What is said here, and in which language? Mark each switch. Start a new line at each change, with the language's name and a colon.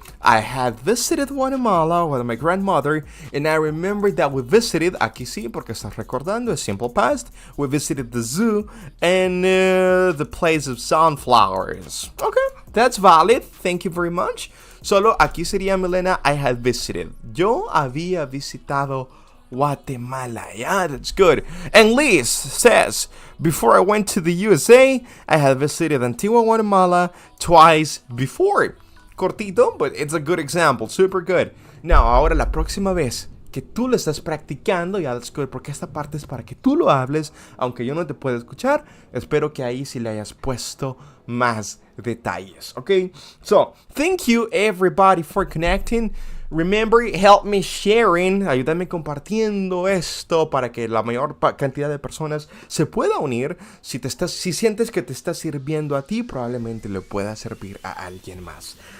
English: I had visited Guatemala with my grandmother, and I remember that we visited,
Spanish: aquí sí, porque estás recordando, es
English: simple past, we visited the zoo and the place of sunflowers. Okay, that's valid, thank you very much.
Spanish: Solo aquí sería, Milena,
English: I had visited.
Spanish: Yo había visitado Guatemala.
English: Yeah, that's good. And Liz says, before I went to the USA, I had visited Antigua, Guatemala twice before. Cortito, but it's a good example. Super good. Now,
Spanish: ahora la próxima vez que tú lo estás practicando. Ya,
English: that's good,
Spanish: porque esta parte es para que tú lo hables, aunque yo no te pueda escuchar. Espero que ahí sí le hayas puesto más detalles, ¿ok?
English: So, thank you everybody for connecting. Remember, help me sharing,
Spanish: ayúdame compartiendo esto para que la mayor cantidad de personas se pueda unir. Si sientes que te está sirviendo a ti, probablemente le pueda servir a alguien más.